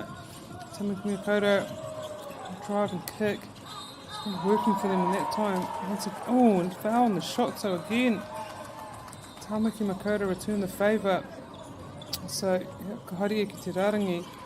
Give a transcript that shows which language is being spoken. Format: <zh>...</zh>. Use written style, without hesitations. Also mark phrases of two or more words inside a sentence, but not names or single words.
<en>Tamaki Makaurau, drive and kick. It's been working for them in that time. And foul on the shot, so again, Tamaki Makaurau return the favour. So, yeah,</en> <mi>ka haere ki te rarangi.</mi>